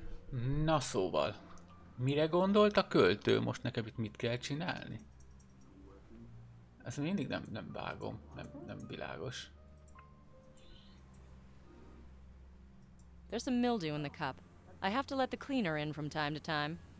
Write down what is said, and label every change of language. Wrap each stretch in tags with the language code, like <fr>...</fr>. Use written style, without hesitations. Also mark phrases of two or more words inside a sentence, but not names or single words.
<hu>Na szóval, mire gondolt a költő? Most nekem itt mit kell csinálni? Ezt mindig nem vágom, nem világos.</hu> <en>There's some mildew in the cup. I have to let the cleaner in from time to time.</en>